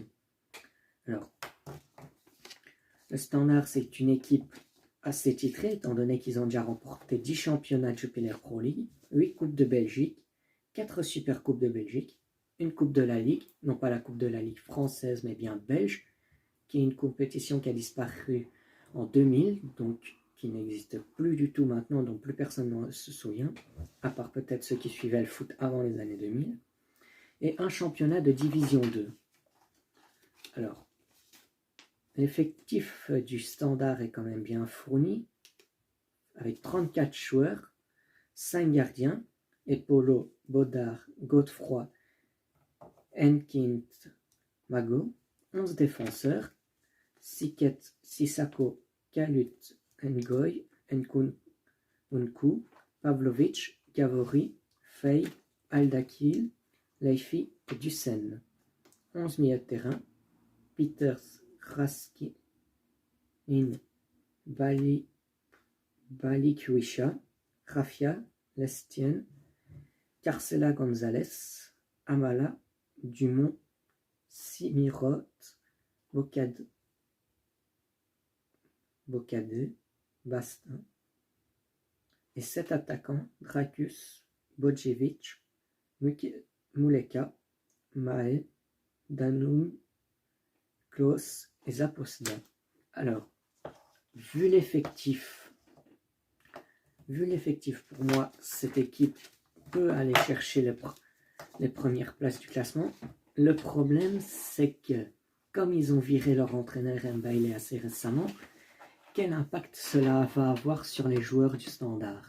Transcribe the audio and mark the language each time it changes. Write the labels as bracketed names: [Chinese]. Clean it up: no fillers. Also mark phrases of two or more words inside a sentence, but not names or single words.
[French] Alors, le Standard, c'est une équipe assez titrée, étant donné qu'ils ont déjà remporté 10 championnats de Jupiler Pro League, 8 coupes de Belgique, 4 super coupes de Belgique, une coupe de la Ligue, non pas la coupe de la Ligue française, mais bien belge, qui est une compétition qui a disparu en 2000, donc qui n'existe plus du tout maintenant, dont plus personne ne se souvient, à part peut-être ceux qui suivaient le foot avant les années 2000, et un championnat de Division 2. Alors, l'effectif du Standard est quand même bien fourni, avec 34 joueurs, 5 gardiens, Epolo, Baudard, Godefroy, Enkint, Mago, 11 défenseurs, Siket, Sissako, Kalut, Ngoy, Nkunku, Pavlovic, Gavori, Fey, Aldakil, Leifi et Dussen. 11 milieux de terrain, Peters, Raskin, Balikwisha, Rafia, Lestien, Carcela Gonzalez, Amala, Dumont, Simirot, Bocade, Bastin, et 7 attaquants, Dracus, Bodjevic, Muleka, Mael, Danum, Klaus et Zaposda. Alors, vu l'effectif, pour moi, cette équipe peut aller chercher les premières places du classement. Le problème, c'est que, comme ils ont viré leur entraîneur Mbaye assez récemment, quel impact cela va avoir sur les joueurs du Standard?